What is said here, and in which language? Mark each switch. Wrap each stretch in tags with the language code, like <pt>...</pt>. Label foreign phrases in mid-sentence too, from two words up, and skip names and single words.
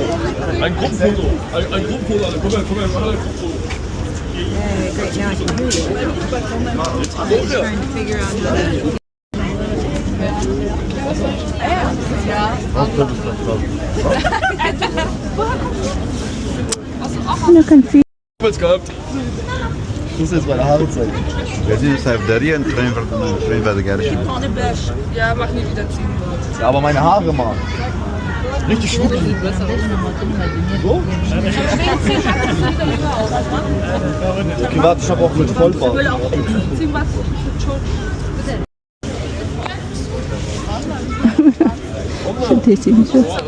<de>Ein Gruppenfoto. Ein Gruppenfoto. Komm her, wir machen alle ein Gruppenfoto.</de> <en>Great, now I can hear you. I'm just trying to figure out how to...</en> <ar>انا كان في</ar> <de>Jetzt gehabt. Ich muss jetzt meine Haare zeigen. Wir sind jetzt auf der Reihe und drehen bei der Gerste. Ja, mach nie wieder ziehen. Ja, aber meine Haare, Mann. Richtig schwuppig. So? Okay, warte, ich hab auch mit Vollbart.</de> <ar>شديتي نشوف</ar>